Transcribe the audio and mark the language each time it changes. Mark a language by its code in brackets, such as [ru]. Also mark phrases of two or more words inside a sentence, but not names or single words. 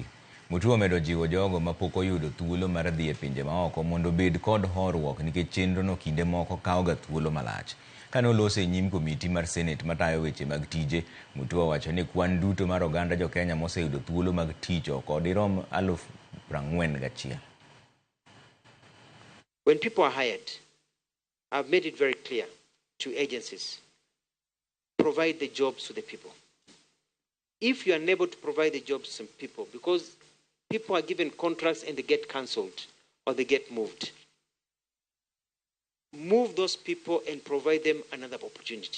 [luo] Mutua omedo jiwo jogo ma pok oyudo thuolo mar dhi e pinje maoko mondo obed kod horuok nikech chenro no kinde moko kawoga thuolo malach. Kane olose e nyim komiti mar Senate matayo weche mag tije, Mutua owacho ni kwan duto mar oganda jo Kenya moseyudo thuolo mag tich oko dirom 41,000. [en] When people are hired, I've made it very clear to agencies, provide the jobs to the people. If you are unable to provide the jobs to some people, because people are given contracts and they get cancelled or they get moved, move those people and provide them another opportunity.